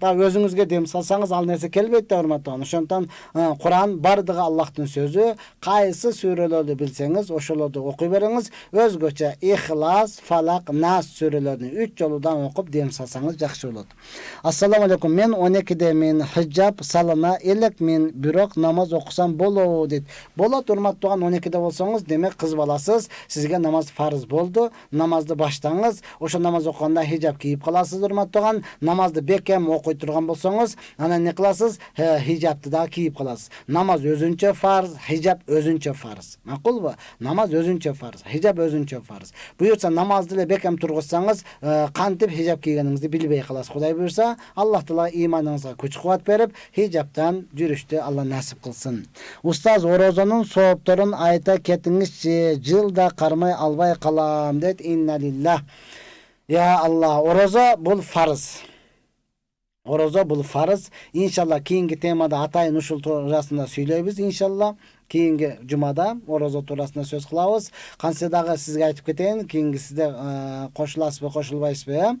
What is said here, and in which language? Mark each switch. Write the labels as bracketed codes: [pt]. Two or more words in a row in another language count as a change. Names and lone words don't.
[ky] Өзүңүзгө дем салсаңыз ал нерсе келбейт да, урматтуу. Ошондон Куран бардыгы Аллахтын сөзү. Кайсы сүрөлөрдү билсеңиз, ошолорду окуй бериңиз. Өзгөчө Ихлас, Фалак, Нас сүрөлөрүн 3 жолудан окуп дем салсаңыз жакшы болот. [ar] السلام عليكم, [ky] мен 12-деmin, hijab salına elekmin, бирок намаз окусам болобу дейт. Болот, урматтууган, 12-де болсоңуз, демек кыз баласыз, сизге намаз фарыз болду, намазды баштаңыз. Ошо намаз окуганда hijab кийип каласыз, урматтууган. Намазды бекем окуй турган болсоңуз, анан не кыласыз? Hijabты да кийип каласыз. Намаз өзүнчө фарыз, hijab өзүнчө фарыз. Макулбу? Намаз өзүнчө фарыз, hijab өзүнчө фарыз. Буюрса намазды эле бекем тургузсаңыз, кантип hijab кийгениңизди билбей каласыз. Кудай буюрса, Аллах Таала иманыңызга күч-кубат берип, hijabдан жүрүштү Алла насип кылсын. Устаз, орозонун соопторун айта кетиңизчи, жылда кармай албай калам дейт. [ar] إنا لله. [ky] Я Алла, орозо бул фарыз. Орозо бул фарыз. Иншалла кийинки темада атайын ушул туурасында сүйлөйбүз. Иншалла кийинки жумада орозо туурасында сөз кылабыз. Кантсе дагы сизге айтып кетейин, кийинки сизде кошуласызбы, кошулбайсызбы?